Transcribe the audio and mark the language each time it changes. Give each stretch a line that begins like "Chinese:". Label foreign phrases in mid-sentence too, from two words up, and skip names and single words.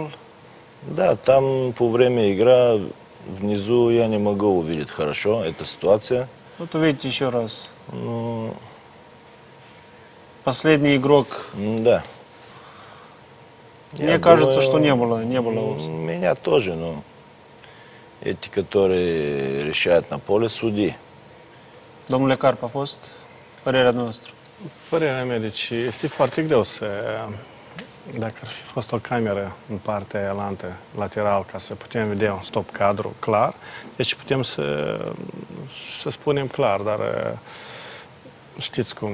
Russian: Да, там по время игры внизу я не могу увидеть хорошо эту ситуацию. Вот увидите еще раз. Ну, последний игрок. Да. Мне кажется, что не было Меня тоже, но эти, которые решают на поле, судьи.
Romanian: Domnule Carp, a fost părerea noastră? Părerea mea, deci este foarte greu să... Dacă ar fi fost o cameră în partea elantă, lateral, ca să putem vedea un stop cadru clar, deci putem să spunem clar, dar știți cum...